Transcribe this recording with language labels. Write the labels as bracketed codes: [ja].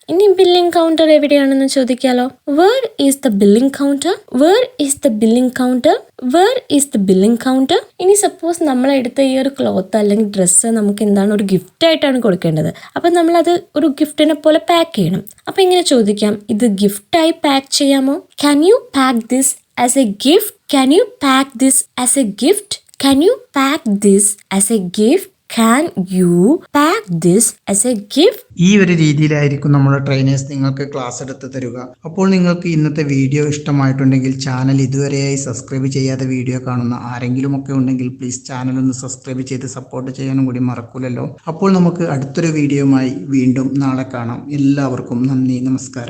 [ml] ഇനി billing counter എവിടെയാണെന്ന് ചോദിക്കാലോ. [en] Where is the billing counter? Where is the billing counter? Where is the billing counter? [ml] ഇനി suppose നമ്മളെടുത്ത ഈ ഒരു cloth അല്ലെങ്കിൽ dress നമുക്ക് എന്താണ്, ഒരു ഗിഫ്റ്റ് ആയിട്ടാണ് കൊടുക്കേണ്ടത്. അപ്പം നമ്മളത് ഒരു ഗിഫ്റ്റിനെ പോലെ പാക്ക് ചെയ്യണം. അപ്പം ഇങ്ങനെ ചോദിക്കാം, ഇത് ഗിഫ്റ്റായി പാക്ക് ചെയ്യാമോ? [en] Can you pack this as a gift? Can you pack this as a gift? Can you pack this as a gift? Can you pack this as a gift? [ml] ഈ ഒരു രീതിയിലായിരിക്കും നമ്മുടെ ട്രെയിനേഴ്സ് നിങ്ങൾക്ക് ക്ലാസ് എടുത്ത് തരിക. അപ്പോൾ നിങ്ങൾക്ക് ഇന്നത്തെ വീഡിയോ ഇഷ്ടമായിട്ടുണ്ടെങ്കിൽ ചാനൽ ഇതുവരെയായി സബ്സ്ക്രൈബ് ചെയ്യാതെ വീഡിയോ കാണുന്ന ആരെങ്കിലും ഒക്കെ ഉണ്ടെങ്കിൽ പ്ലീസ് ചാനൽ ഒന്ന് സബ്സ്ക്രൈബ് ചെയ്ത് സപ്പോർട്ട് ചെയ്യാനും കൂടി മറക്കൂലല്ലോ. അപ്പോൾ നമുക്ക് അടുത്തൊരു വീഡിയോയുമായി വീണ്ടും നാളെ കാണാം. എല്ലാവർക്കും നന്ദി, നമസ്കാരം.